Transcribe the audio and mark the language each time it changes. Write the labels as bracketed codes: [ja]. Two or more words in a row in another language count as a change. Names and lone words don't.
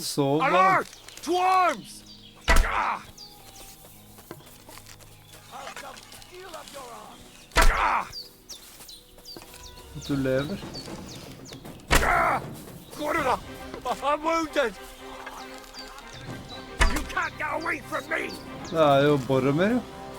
[no] Så [en] Alert! To arms! Ah! [no] At du lever. [en] I'm wounded! You can't get away from me! [no] Det jo Boromir, jo.